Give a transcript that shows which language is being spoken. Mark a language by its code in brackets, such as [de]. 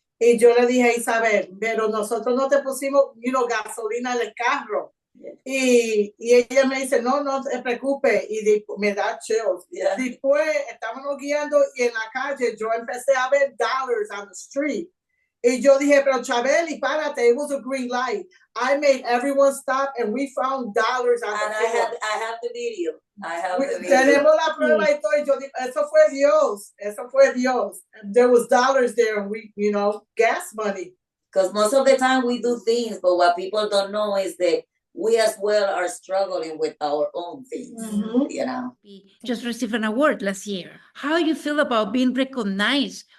[es] Y yo le dije a Isabel, pero nosotros no te pusimos gasolina en el carro. Y ella me dice, no te preocupes, y me da chills. Después estábamos guiando y en la calle yo empecé a ver [en] dollars on the street. [es] Y yo dije, pero Chabeli, párate, [en] it was a green light. I made everyone stop and we found dollars on the floor. I have the video. [es] Tenemos la prueba y todo. Y yo digo, eso fue Dios. [en] And there was dollars there and we, gas money. Because most of the time we do things, but what people don't know is that we as well are struggling with our own things, Mm-hmm. We just received an award last year. How you feel about being recognized